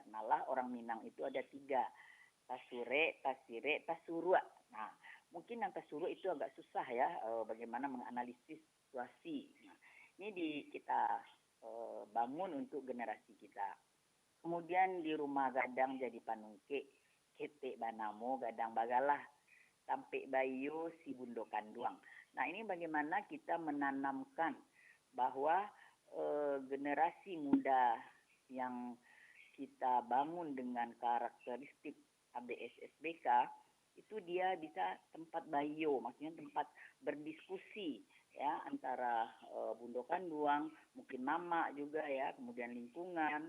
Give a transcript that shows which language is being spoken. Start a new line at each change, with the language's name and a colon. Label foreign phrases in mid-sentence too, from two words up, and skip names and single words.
Indonesian: Malah orang Minang itu ada 3, tasure, tasire, tasurua. Nah, mungkin yang tasurua itu agak susah ya bagaimana menganalisis situasi. Nah, ini kita bangun untuk generasi kita.
Minangkabau: Kemudian di rumah gadang jadi panungke, ketek banamo gadang bagalah, sampai bayu si bundo kanduang.
Indonesian: Nah, ini bagaimana kita menanamkan bahwa generasi muda yang kita bangun dengan karakteristik ABS-SBK itu dia bisa tempat bayo, maksudnya tempat berdiskusi ya antara bundo kanduang, mungkin mama juga ya, kemudian lingkungan.